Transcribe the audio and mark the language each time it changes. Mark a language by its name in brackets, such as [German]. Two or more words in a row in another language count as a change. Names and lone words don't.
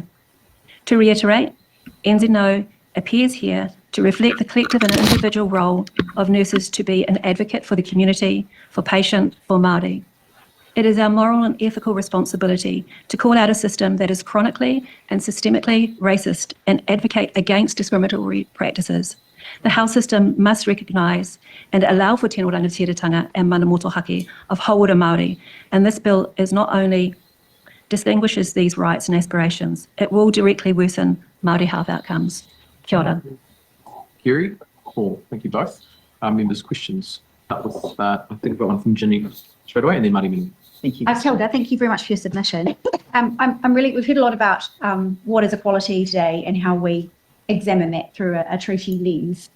[English] To reiterate, NZNO appears here to reflect the collective and individual role of nurses to be an advocate for the community, for patient, for Māori. It is our moral and ethical responsibility to call out a system that is chronically and systemically racist and advocate against discriminatory practices. The health system must recognise and allow for [Māori] tino rangatiratanga [English] and [Māori] mana motohake [English] of [Māori] hauora Māori, [English] and this bill is not only distinguishes these rights and aspirations, it will directly worsen Māori health outcomes. [Māori] Kia ora. [English] Keri, Paul, thank you both. Members' questions. Start with, I think we've got one from Ginny straight away, and then Marty Ming. Thank you. Tilda, thank you very much for your submission. We've heard a lot about what is equality today and how we examine that through a treaty lens.